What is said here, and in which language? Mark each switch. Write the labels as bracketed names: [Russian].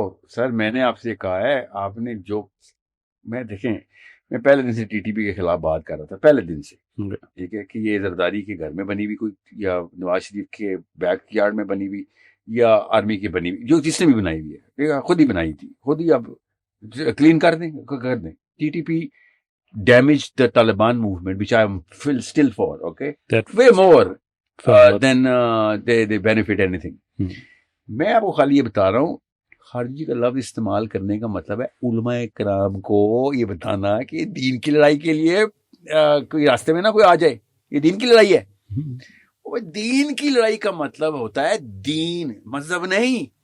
[Urdu] سر میں نے آپ سے کہا ہے، آپ نے جو میں دیکھیں میں پہلے دن سے TTP کے خلاف بات کر رہا تھا، پہلے دن سے. ٹھیک ہے کہ یہ زرداری کے گھر میں بنی ہوئی کوئی، یا نواز شریف کے بیک یارڈ میں بنی ہوئی، یا آرمی کی بنی ہوئی، جو جس نے بھی بنائی ہوئی ہے خود ہی بنائی تھی، خود ہی اب کلین کر دیں. [English] TTP damage the Taliban movement, which I am still for, okay? That way more than they benefit anything. [Urdu] میں آپ کو خالی یہ بتا رہا ہوں، خارجی کا لفظ استعمال کرنے کا مطلب ہے علماء کرام کو یہ بتانا کہ دین کی لڑائی کے لیے کوئی راستے میں نہ کوئی آ جائے، یہ دین کی لڑائی ہے. دین کی لڑائی کا مطلب ہوتا ہے دین، مذہب نہیں.